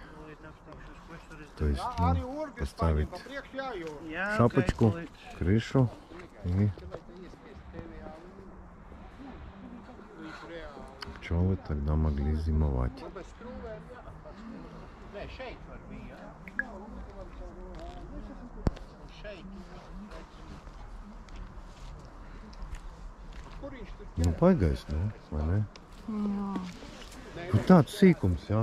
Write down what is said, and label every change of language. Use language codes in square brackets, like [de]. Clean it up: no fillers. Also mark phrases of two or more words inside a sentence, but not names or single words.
[ru] То есть поставить шапочку, крышу и пчелы тогда могли зимовать. [lv] Nu, pagaiss, nu, vai ne? Nu, tāds sīkums, jā.